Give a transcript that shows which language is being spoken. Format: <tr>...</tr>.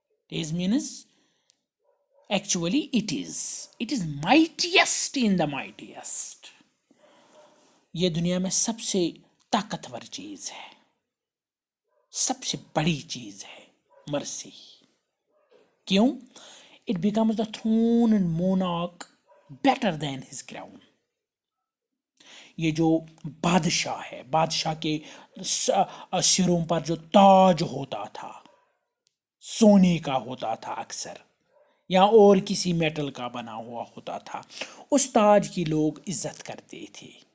<en>Is means actually it is mightiest in the mightiest.</en> <ur>یہ دنیا میں سب سے طاقتور چیز ہے، سب سے بڑی چیز ہے مرسی. کیوں؟</ur> <en>It becomes the throne and monarch better than his crown.</en> <ur>یہ جو بادشاہ ہے، بادشاہ کے سروں پر جو تاج ہوتا تھا، سونے کا ہوتا تھا اکثر، یا اور کسی میٹل کا بنا ہوا ہوتا تھا، اس تاج کی لوگ عزت کرتے تھے.</ur>